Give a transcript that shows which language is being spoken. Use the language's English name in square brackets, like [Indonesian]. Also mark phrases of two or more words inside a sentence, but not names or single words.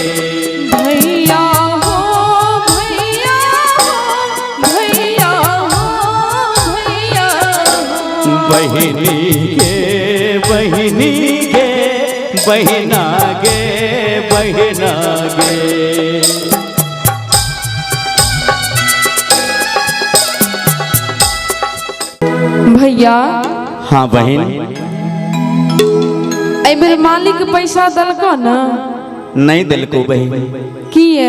[Angika] भैया हो भैया हो भैया हो भैया बहिनी गे बहिनी गे बहिना गे बहिना गे। भैया [Hindi] हाँ बहन [Angika] एबर मालिक पैसा दलको ना नहीं दिलको बहन किए